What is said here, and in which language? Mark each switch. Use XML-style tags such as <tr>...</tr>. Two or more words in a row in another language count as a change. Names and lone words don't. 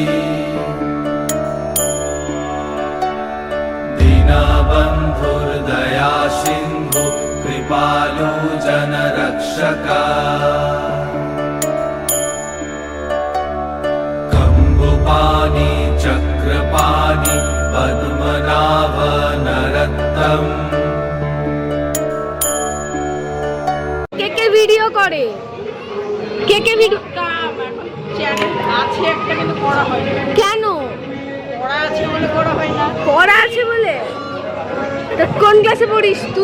<sa>दीनबन्धुर्दया सिन्धु कृपालु जनरक्षक कम्बुपाणि चक्रपाणि पद्मनाभ नरत्तम।</sa> <bn>কে কে ভিডিও করে? কে কে ভিডিও চ্যানেল আছে একটা কিন্তু করা হয় না। কেন? পড়া আছে বলে করা হয় না। পড়া আছে বলে? তা কোন ক্লাসে পড়িস তুই?</bn>